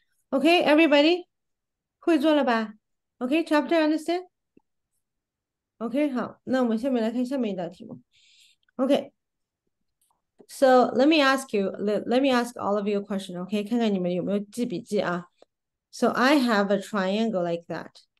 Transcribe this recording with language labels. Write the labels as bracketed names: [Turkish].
[English] Okay, everybody， [Chinese] 会做了吧 [English] ？Okay, chapter understand? [Chinese] Okay, 好，那我们下面来看下面一道题目。 [English] Okay, so let me ask you, let me ask all of you a question. Okay, [Chinese] 看看你们有没有记笔记啊？ [English] So I have a triangle like that.